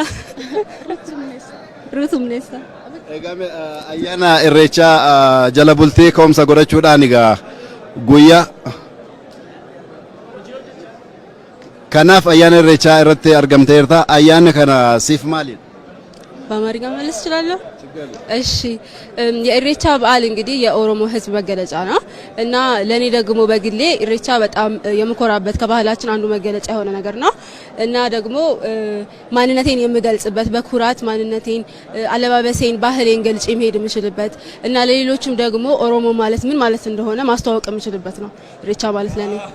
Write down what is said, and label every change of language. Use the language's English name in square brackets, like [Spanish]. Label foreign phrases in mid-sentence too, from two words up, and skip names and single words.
[Oromo] Ruusumneessa. Egaa ayyaana irreechaa jala bultii ka'umsa godhachuudhaan egaa guyyaa kanaaf ayyaana irreechaa irratti argamteerta. Ayyaanni kana siif maaliidha? [Amharic] በአማርኛ መለስ እችላለሁ? እሺ የኢሬቻ በዓል እንግዲህ የኦሮሞ ሕዝብ መገለጫ ነው እና ለኔ ደግሞ በግሌ ኢሬቻ በጣም የምኮራበት ከባህላችን አንዱ መገለጫ የሆነ ነገር ነው እና ደግሞ ማንነቴን የምገልጽበት በኩራት ማንነቴን አለባበሴን ባህሌን ገልጬ መሄድ የምችልበት እና ለሌሎችም ደግሞ ኦሮሞ ማለት ምን ማለት እንደሆነ ማስተዋወቅ የምችልበት ነው ኢሬቻ ማለት ለኔ።